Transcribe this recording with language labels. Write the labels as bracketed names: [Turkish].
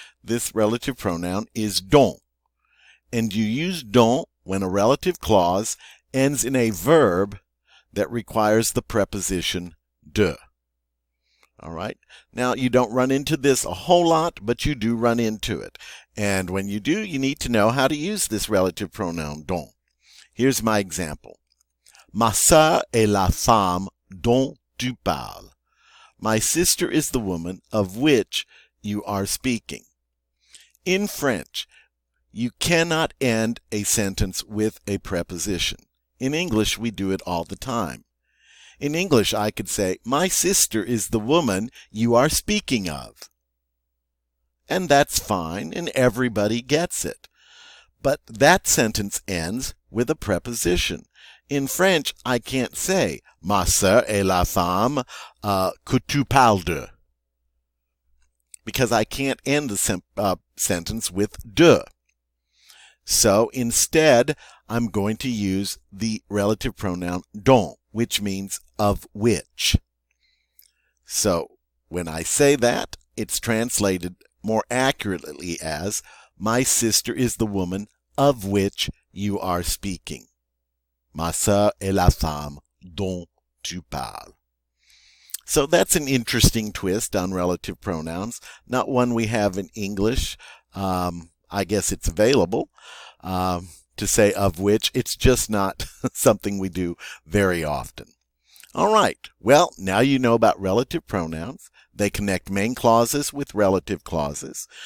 [English] This relative pronoun is dont. And you use dont when a relative clause ends in a verb that requires the preposition de. All right? Now, you don't run into this a whole lot, but you do run into it. And when you do, you need to know how to use this relative pronoun dont. Here's my example. [French] Ma sœur est la femme dont tu parles. [English] My sister is the woman of which you are speaking. In French, you cannot end a sentence with a preposition. In English, we do it all the time. In English, I could say, my sister is the woman you are speaking of. And that's fine, and everybody gets it. But that sentence ends with a preposition. In French, I can't say, [French] ma sœur est la femme que tu parles de. [English] Because I can't end the sentence with de. So instead, I'm going to use the relative pronoun dont, which means of which. So when I say that, it's translated more accurately as, my sister is the woman of which you are speaking. [French] Ma sœur est la femme dont tu parles. [English] So that's an interesting twist on relative pronouns. Not one we have in English. I guess it's available to say of which. It's just not something we do very often. All right. Well, now you know about relative pronouns. They connect main clauses with relative clauses.